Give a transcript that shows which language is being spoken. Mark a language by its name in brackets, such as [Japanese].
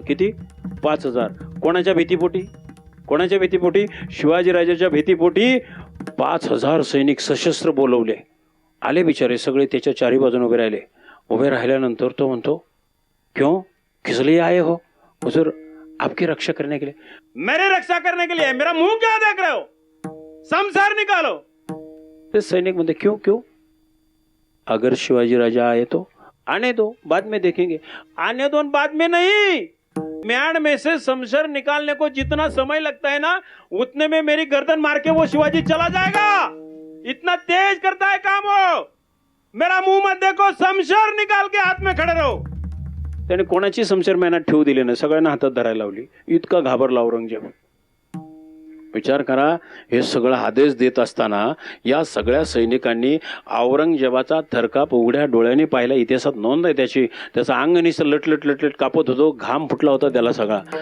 [Marathi] किती? 5,000. कोणाच्या भीतीपोटी? कोणाच्या भीतीपोटी? शिवाजीराजाच्या भीतीपोटी 5,000 सैनिक सशस्त्र बोलवले. आले बिचारे सगळे त्याच्या चारी बाजूने उभे राहिले. उभे राहिल्यानंतर तो म्हणतो, [Hindi] क्यों, किस लिए आए हो? हुजूर, आपकी रक्षा करने के लिए. मेरी रक्षा करने के लिए मेरा मुंह क्या देख रहे हो? शमशार निकालो. ते सैनिक म्हणते, क्यों क्यों? अगर शिवाजी राजा आए तो आने दो, बाद में देखेंगे. आने दो, बाद में नहीं. म्यान में से शमशेर निकालने को जितना समय लगता है ना, उतने में मेरी गर्दन मार के वो शिवाजी चला जाएगा. इतना तेज करता है काम वो. मेरा मुंह मत देखो, शमशेर निकाल के हाथ में खड़े रहो. [Marathi] त्याने कोणाची शमशेर मेहनत ठेवू दिली नाही, सगळ्यांना हातात धरायला लावली. इतका घाबरला औरंगजेब. विचार करा, हे सगळं आदेश देत असताना या सगळ्या सैनिकांनी औरंगजेबाचा थरकाप उघड्या डोळ्यांनी पाहिला. इतिहासात नोंद आहे त्याची. त्याचा अंग निसं लटलट लटलट कापत होतो, घाम फुटला होता त्याला सगळा.